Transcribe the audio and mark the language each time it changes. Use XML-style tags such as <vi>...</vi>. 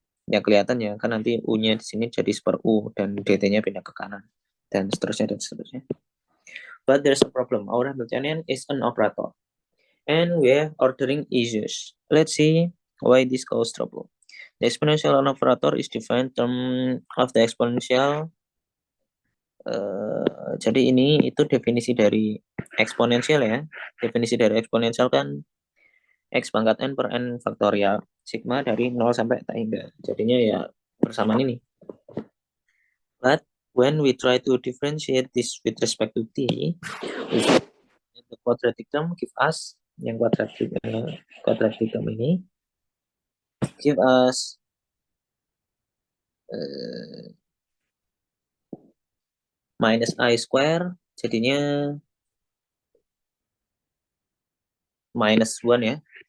<id>Ya kelihatan ya, kan nanti U-nya di sini jadi super U dan DT-nya pindah ke kanan dan seterusnya dan seterusnya.</id> <en>But there's a problem. Our Hamiltonian is an operator and we have ordering issues. Let's see why this causes trouble. The exponential operator is defined term of the exponential.</en> <id>Jadi ini itu definisi dari eksponensial ya. Definisi dari eksponensial kan X pangkat N per N faktorial. Sigma dari 0 sampai tak hingga. Jadinya ya persamaan ini.</id> <en>But when we try to differentiate this with respect to T, the quadratic term give us yang quadratic term ini give us minus I square,</en> <id>jadinya minus 1 ya.</id>